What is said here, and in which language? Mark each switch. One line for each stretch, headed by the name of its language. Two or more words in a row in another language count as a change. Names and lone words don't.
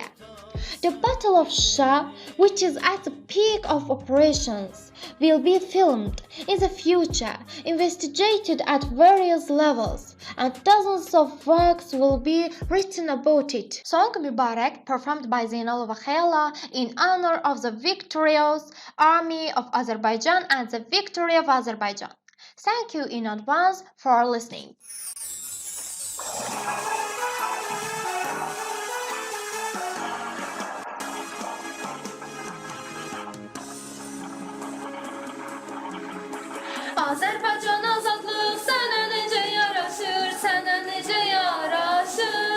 English: The Battle of Şuşa, which is at the peak of operations, will be filmed in the future, investigated at various levels, and dozens of works will be written about it. Song Mübarek, performed by Zeynalova Khayla in honor of the victorious army of Azerbaijan and the victory of Azerbaijan. Thank you in advance for listening.
Azerbaijani: Azərbaycan azadlıq sənə necə yaraşır, sənə necə yaraşır.